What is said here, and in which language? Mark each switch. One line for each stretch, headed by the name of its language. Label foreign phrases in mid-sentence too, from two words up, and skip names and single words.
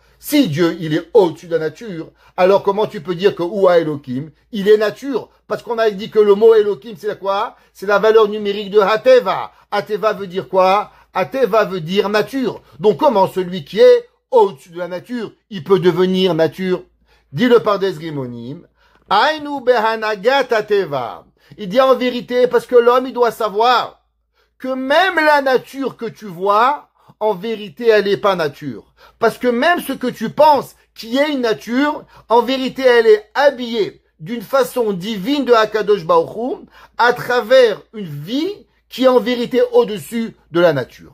French: Si Dieu, il est au-dessus de la nature, alors comment tu peux dire que
Hebrew: הוא אלוקים,
French: il est nature? Parce qu'on a dit que le mot Elokim, c'est quoi? C'est la valeur numérique de Hateva. Hateva veut dire quoi? Hateva veut dire nature. Donc comment celui qui est au-dessus de la nature, il peut devenir nature? Dis-le par des rimonim.
Hebrew: אינו בהנהגת הטבע.
French: Il dit en vérité, parce que l'homme, il doit savoir que même la nature que tu vois, en vérité, elle n'est pas nature. Parce que même ce que tu penses qui est une nature, en vérité, elle est habillée d'une façon divine de
Hebrew: הקדוש ברוך הוא,
French: à travers une vie qui est en vérité au-dessus de la nature.